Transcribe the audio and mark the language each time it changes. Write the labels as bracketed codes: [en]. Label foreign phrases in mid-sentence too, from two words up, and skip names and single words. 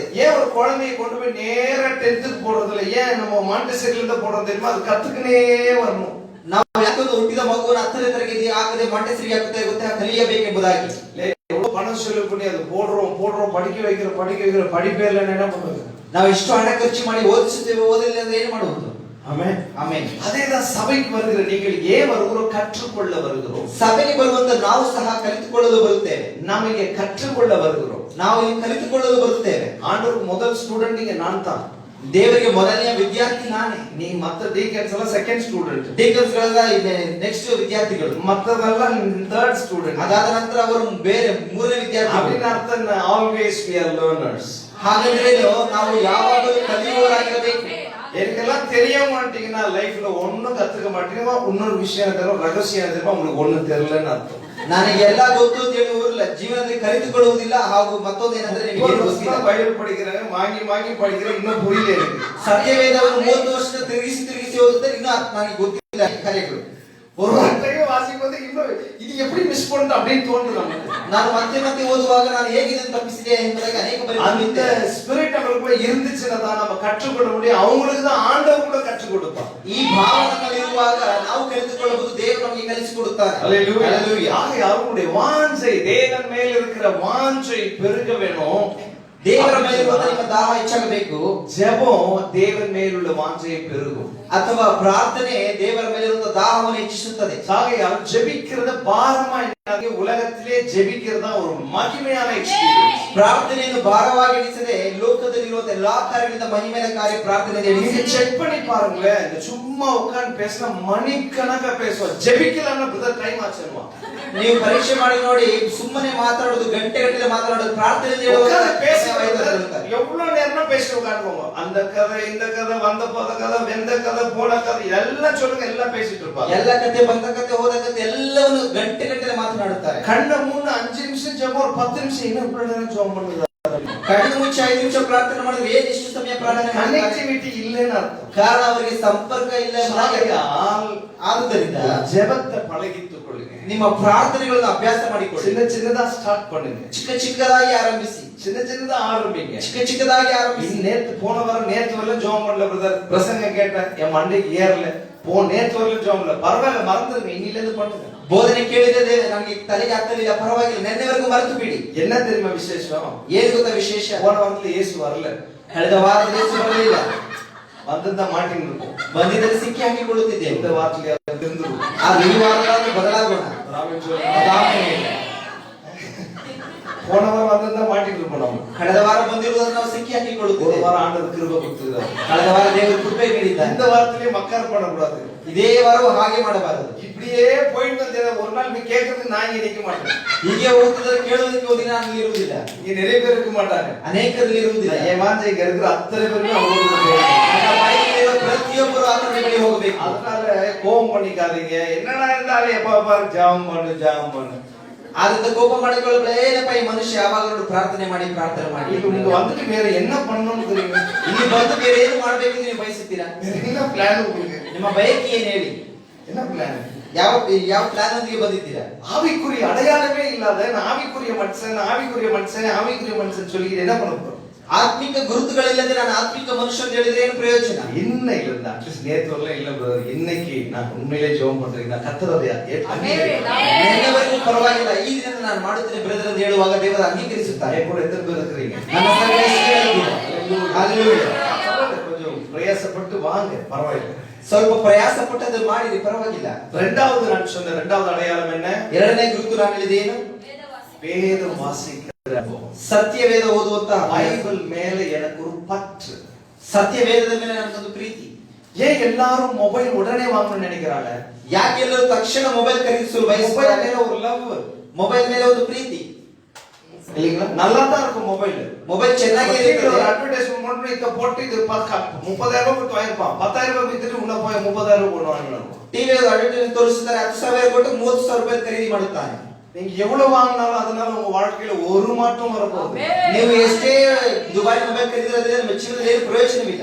[ta] ஏன் ஒரு குழந்தையை கொண்டு போய் நேரா 10th போடுறது இல்ல, ஏன் நம்ம மாண்டசரியில இருந்து போடுறது தெரியுமா? அது கத்துக்கினே வரணும். [kn] ನಾವು ಯಾಕಂದ್ರೆ ಹುಟ್ಟಿದ ಮಗುವನ್ನು 10ನೇ ತರಗತಿ ಆಗದೆ ಮಾಂಟೆಸರಿಗೆ ಹಾಕುತ್ತೆ ಗೊತ್ತಾ, ಕಲಿಯಬೇಕೆಂಬುದಾಗಿ. [ta] எவ்வளவு பணம் செலவு பண்ணி அது போடுறோம் படிக்க வைக்கிற படிப்பே இல்லைன்னு என்ன பண்றது? [kn] ನಾವು ಇಷ್ಟು ಹಣ ಖರ್ಚು ಮಾಡಿ ಓದಿಸುತ್ತೇವೆ, ಓದಿಲ್ಲ ಅಂದ್ರೆ ಏನು ಮಾಡುವುದು? [ta] ஆமென் ஆமென். அதேதான் சபைக்கு வருகிற நீங்கள் ஏன் வருகிறோம்? கற்றுக்கொள்ள வருகிறோம். [kn] ಸಭೆಗೆ ಬರುವಂತ ನಾವು ಸಹ ಕಲಿತುಕೊಳ್ಳಲು ಬರುತ್ತೇವೆ. [ta] நாம் இங்கே கற்றுக்கொள்ள வருகிறோம். [kn] ನಾವು ಇಲ್ಲಿ ಕಲಿತುಕೊಳ್ಳಲು ಬರುತ್ತೇವೆ. [ta] ஆண்டவர் முதல் ஸ்டூடண்ட் நீங்க நான் தான். [kn] ದೇವರಿಗೆ ಮೊದಲನೇ ವಿದ್ಯಾರ್ಥಿ ನಾನೇ. [ta] நீ மத்த டீக்கன்ஸ் எல்லாம் [en] second student. [kn] ಡೀಕನ್ಸ್ ಗಳೆಲ್ಲ ನೆಕ್ಸ್ಟ್ ವಿದ್ಯಾರ್ಥಿಗಳು, [en] மத்ததெಲ್ಲ third student. [kn] ಅದಾದ ನಂತರ ಅವರು ಬೇರೆ ಮೂರನೇ ವಿದ್ಯಾರ್ಥಿ. [en] அப்படின ಅರ್ಥ always we are learners. [kn] ಹಾಗಾದ್ರೆ ನಾವು ಯಾವಾಗಲೂ ಕಲಿಯುವವರಾಗಿರಬೇಕು. [ta] எனக்கெல்லாம் தெரிய மாட்டீங்கன்னா லைஃப்ல ஒண்ணும் கத்துக்க மாட்டீங்க, இன்னொரு விஷயம் தெரியும், ரகசியம் தெரியும், உங்களுக்கு ஒண்ணும் தெரியலன்னு அர்த்தம். [kn] ನನಗೆ ಎಲ್ಲ ಗೊತ್ತು ಅಂತ ಹೇಳಿ ಊರಿಲ್ಲ, ಜೀವನದಲ್ಲಿ ಕಲಿತುಕೊಳ್ಳುವುದಿಲ್ಲ. ಹಾಗೂ ಮತ್ತೊಂದು ಏನಂದ್ರೆ ನಿಮಗೆ ಗೊತ್ತಿಲ್ಲ, [ta] ಬೈಬಲ್ படிக்கிறேன், வாங்கி படிக்கிறேன், இன்னும் புரியல எனக்கு. [kn] ಸತ್ಯವೇದವನ್ನು 30 ವರ್ಷ ತಿರುಗಿಸಿ ಓದುತ್ತಾರೆ, ಇನ್ನೂ ನನಗೆ ಗೊತ್ತಿಲ್ಲ ಕಾರ್ಯಗಳು. [ta] ஒரு வார்த்தையே வாசிக்கும் போது இன்னும் இது எப்படி மிஸ் பண்ணிட்டு அப்படின்னு தோணுது நமக்கு. [kn] ನಾನು ಮತ್ತೆ ಮತ್ತೆ ಓದುವಾಗ ನಾನು ಹೇಗೆ ಇದನ್ನು ತಪ್ಪಿಸಿದೆ ಎಂಬುದಾಗಿ ಅನೇಕ ಬಾರಿ [ta] அந்த ஸ்பிரிட் அவங்களுக்குள்ள இருந்துச்சுன்னா தான் நம்ம கற்றுக்கொள்ள முடியும். அவங்களுக்கு தான் ஆண்டவர் கூட கற்றுக் கொடுப்பார். [kn] ಈ ಭಾವ ನಮ್ಮಲ್ಲಿರುವಾಗ ನಾವು ಕಲಿತುಕೊಳ್ಳಬಹುದು, ದೇವರು ನಮಗೆ ಕಲಿಸಿಕೊಡುತ್ತಾರೆ. [ta] ஹல்லேலூயா. ஹல்லேலூயா. அவங்களுடைய வாஞ்சை, தேவன் மேல் இருக்கிற வாஞ்சை பெருக வேணும். [kn] ದೇವರ ಮೇಲಿರುವ ನಿಮ್ಮ ದಾಹ ಹೆಚ್ಚಾಗಬೇಕು. [ta] ஜெபம் தேவன் மேலுள்ள வாஞ்சையை பெருகும். [kn] ಅಥವಾ ಪ್ರಾರ್ಥನೆ ದೇವರ ಮೇಲಿರುವ ದಾಹವನ್ನು ಹೆಚ್ಚಿಸುತ್ತದೆ. [ta] ஆகையால் ஜெபிக்கிறது பாரமா என்னாಗಿ உலகத்திலே ஜெபிக்கிறதா ஒரு மகிமையான எக்ஸ்பீரியன்ஸ். [kn] ಪ್ರಾರ್ಥನೆಯನ್ನು ಭಾರವಾಗಿ ಎಣಿಸದೆ ಲೋಕದಲ್ಲಿರುವ ಎಲ್ಲಾ ಕಾರ್ಯಗಳಿಂದ ಮಹಿಮೆಯ ಕಾರ್ಯ ಪ್ರಾರ್ಥನೆ [ta] நீங்க செக் பண்ணி பாருங்களேன். இந்த சும்மா உட்கார்ந்து பேசினா மணிக்கணக்கா பேசுவா. ஜெபிக்கலன்னா பிரதர் டைம் ஆச்சுமா. [kn] ನೀವು ಪರೀಕ್ಷೆ ಮಾಡಿ ನೋಡಿ, ಸುಮ್ಮನೆ ಮಾತಾಡೋದು ಗಂಟೆಗಟ್ಟಲೆ ಮಾತಾಡೋದು, ಪ್ರಾರ್ಥನೆ [ta] எவ்வளவு நேரம் பேசி உட்காந்துக்கோங்க. அந்த கதை, இந்த கதை, வந்த போத கதை, வெந்த கதை, போன கதை எல்லாம் சொல்லுங்க. எல்லாம் பேசிட்டு இருப்பாங்க. [kn] ಎಲ್ಲ ಕತೆ, ಬಂದ ಕತೆ, ಹೋದ ಕತೆ ಎಲ್ಲವನ್ನು ಗಂಟೆಗಟ್ಟಲೆ ಮಾತನಾಡುತ್ತಾರೆ. [ta] கண்ண முன்ன 5 நிமிஷம் ஜெபம், ஒரு 10 நிமிஷம் இன்னும் இவ்வளவு நேரம் ஜெபம் பண்ணுங்க. [kn] ಕಣ್ಣು ಮುಚ್ಚಿ 5 ನಿಮಿಷ ಪ್ರಾರ್ಥನೆ ಮಾಡಿದ್ರೆ ಏನು ಇಷ್ಟು ಸಮಯ ಪ್ರಾರ್ಥನೆ? [ta] ಕನೆಕ್ಟಿವಿಟಿ இல்லைன்னு அர்த்தம். [kn] ಕಾರಣ ಅವರಿಗೆ ಸಂಪರ್ಕ ಇಲ್ಲ. ಆದ್ದರಿಂದ [ta] ஜெபத்தை பழகித்துக்கொள்ளுங்க. [kn] ನಿಮ್ಮ ಪ್ರಾರ್ಥನೆಗಳನ್ನು ಅಭ್ಯಾಸ ಮಾಡಿಕೊಳ್ಳಿ. [ta] சின்ன சின்னதா ஸ்டார்ட் பண்ணுங்க. [kn] ಚಿಕ್ಕ ಚಿಕ್ಕದಾಗಿ ಆರಂಭಿಸಿ. [ta] சின்ன சின்னதா ஆரம்பிங்க. [kn] ಚಿಕ್ಕ ಚಿಕ್ಕದಾಗಿ ಆರಂಭಿಸಿ. [ta] நேத்து போன வாரம் நேத்து வரல ஜெபம் பண்ணல பிரதர். பிரசங்க கேட்டேன், என் மண்டைக்கு ஏறல. நேத்து வரல ஜெபம் பண்ணல. பரவாயில்ல, மறந்துருங்க. இன்னில இருந்து பண்ணுங்க. [kn] ಬೋಧನೆ ಕೇಳಿದ್ರೆ ನನಗೆ ತಲೆಗೆ ಹತ್ತಲಿಲ್ಲ, ಪರವಾಗಿಲ್ಲ, ನೆನ್ನೆವರೆಗೂ ಮರೆತು ಬಿಡಿ. [ta] என்ன தெரியுமா விசேஷம்? [kn] ಏನು ಗೊತ್ತಾ ವಿಶೇಷ? [ta] போன வாரத்துல இயேசு வரல. [kn] ಕಳೆದ ವಾರದಲ್ಲಿ ಯೇಸು ಬರಲಿಲ್ಲ. [ta] வந்திருந்தா மாட்டின்னு இருக்கும். [kn] ಬಂದಿದ್ದರೆ ಸಿಕ್ಕಿ ಹಾಕಿಕೊಳ್ಳುತ್ತಿದ್ದೆ. [ta] இந்த வாரத்துல திருந்துரும். [kn] ಆಗ ಈ ವಾರದಲ್ಲಿ ಬದಲಾಗೋಣ. [ta] போன வாரம் வந்திருந்தா மாட்டின்னு இருப்போம். நம்ம [kn] ಕಳೆದ ವಾರ ಬಂದಿರುವುದನ್ನು ನಾವು ಸಿಕ್ಕಿ ಹಾಕಿಕೊಳ್ಳುತ್ತೇವೆ. [ta] ஒரு வாரம் ஆண்டவர் கிருபை கொடுத்துக்கிறார். [kn] ಕಳೆದ ವಾರ ದೇವರು ಕೃಪೆ ನೀಡಿದ್ದಾನೆ. [ta] இந்த வாரத்திலே மக்கார் பண்ணக்கூடாது. [kn] ಇದೇ ವಾರವೂ ಹಾಗೆ ಮಾಡಬಾರದು. [ta] இப்படியே போயிட்டு வந்தேன். ஒரு நாள் நீ கேட்கறதுக்கு நான் இங்க நிக்க மாட்டேன். [kn] ಹೀಗೆ ಹೋಗ್ತಿದ್ರೆ ಕೇಳೋದಕ್ಕೆ ಓದಿ ನಾನು ಇರುವುದಿಲ್ಲ. [ta] இங்க நிறைய பேர் இருக்க மாட்டாங்க. [kn] ಅನೇಕರಲ್ಲಿ ಇರುವುದಿಲ್ಲ. [ta] என் வாஞ்சை இங்க இருக்கிற அத்தனை பேருமே [kn] ಪ್ರತಿಯೊಬ್ಬರು ಆತನ ಬಳಿ ಹೋಗಬೇಕು. [ta] அதனால கோபம் பண்ணிக்காதீங்க. என்னடா இருந்தாலும் எப்ப பாரு ஜாம் பண்ணு ஜாம் பண்ணு. [kn] ಆದ್ರಿಂದ ಕೋಪ ಮಾಡಿಕೊಳ್ಳಬೇಡ. ಏನಪ್ಪ ಈ ಮನುಷ್ಯ ಯಾವಾಗಲೂ ಪ್ರಾರ್ಥನೆ ಮಾಡಿ ಪ್ರಾರ್ಥನೆ ಮಾಡಿ. ಈಗ ನಿಮ್ಗೆ [ta] வந்துட்டு வேற என்ன பண்ணணும்னு தெரியுங்க. [kn] ಇಲ್ಲಿ ಬಂದು ಬೇರೆ ಏನು ಮಾಡಬೇಕು ಅಂತ ನೀವು ಬಯಸುತ್ತೀರಾ? [ta] என்ன பிளான் உங்களுக்கு? [kn] ನಿಮ್ಮ ಬಯಕೆ ಏನು ಹೇಳಿ? [ta] என்ன பிளான்? [kn] ಯಾವ ಪ್ಲಾನ್ ಒಂದಿಗೆ ಬಂದಿದ್ದೀರಾ? [ta] ஆவிக்குரிய அடையாளமே இல்லாத ஆவிக்குரிய மனுஷன் சொல்லி என்ன பண்ண போறோம்? [kn] ಆತ್ಮಿಕ ಗುರುತುಗಳಿಲ್ಲದೆ ನಾನು ಆತ್ಮಿಕ ಮನುಷ್ಯ ಅಂತ ಹೇಳಿದ್ರೆ ಏನು ಪ್ರಯೋಜನ? [ta] இன்னைக்கு இல்ல, அட்லீஸ்ட் நேத்து வரல இல்ல பிரதர், இன்னைக்கு நான் உண்மையிலே ஜெபம் பண்றேன். நான் கர்த்தரதையா [kn] ನೆನ್ನೆವರೆಗೂ ಪರವಾಗಿಲ್ಲ, ಈ ದಿನ ನಾನು ಮಾಡುತ್ತೇನೆ ಬ್ರದರ್ ಅಂತ ಹೇಳುವಾಗ ದೇವರು ಅಂಗೀಕರಿಸುತ್ತಾರೆ. [ta] கூட எத்தனை பேர் இருக்கிறீங்க? [kn] ನನ್ನ ಸಂಗಡ ಎಷ್ಟು ಹೇಳಿದ್ದೀರಾ? ಹಲ್ಲೆಲೂಯಾ. [ta] கொஞ்சம் பிரயாசப்பட்டு வாங்க, பரவாயில்லை. [kn] ಸ್ವಲ್ಪ ಪ್ರಯಾಸ ಪಟ್ಟದ್ದು ಮಾಡಿರಿ, ಪರವಾಗಿಲ್ಲ. [ta] இரண்டாவது நான் சொன்ன இரண்டாவது அடையாளம் என்ன? [kn] ಎರಡನೇ ಗುರುತು ನಾನು ಹೇಳಿದೆ ಏನು? [ta] வேதம் வாசிக்கிற [kn] ಸತ್ಯ ವೇದ ಓದುವಂತ [ta] பைபிள் மேல எனக்கு ஒரு பற்று. [kn] ಸತ್ಯ ವೇದದ ಮೇಲೆ ನನಗೊಂದು ಪ್ರೀತಿ. [ta] ஏன் எல்லாரும் மொபைல் உடனே வாங்கணும்னு நினைக்கிறாங்க? [kn] ಯಾಕೆ ಎಲ್ಲರೂ ತಕ್ಷಣ ಮೊಬೈಲ್ ಖರೀದಿಸಲು ಬಯಸುತ್ತಾರೆ? [ta] மொபைல் மேல ஒரு லவ், [kn] ಮೊಬೈಲ್ ಮೇಲೆ ಒಂದು ಪ್ರೀತಿ [ta] இல்லீங்களா? நல்லா தான் இருக்கும் மொபைல். [kn] ಮೊಬೈಲ್ ಚೆನ್ನಾಗಿ ಇರುತ್ತೆ. [ta] ஒரு அட்வர்டைஸ்மென்ட் மட்டும் இத போட்டு இது 30,000 ரூபாய் கொடுத்து வாங்கிப்பான். 10,000 ரூபாய் வித்துட்டு உள்ள போய் 30,000 ரூபாய் கொண்டு வாங்கணும். [en] TV advertisement [kn] ತೋರಿಸುತ್ತಾರೆ, 10,000 ಕೊಟ್ಟು 30,000 ರೂಪಾಯಿ ಖರೀದಿ ಮಾಡುತ್ತಾನೆ. [ta] நீங்க எவ்வளவு வாங்கினாலும் அதனால உங்க வாழ்க்கையில ஒரு மாற்றம் வரப்போகுது. [kn] ನೀವು ಎಷ್ಟೇ ದುಬಾರಿ ಮೊಬೈಲ್ ಖರೀದಿದ್ರೆ ನಿಮ್ಮ ಜೀವನದಲ್ಲಿ ಏನು ಪ್ರಯೋಜನವಿಲ್ಲ.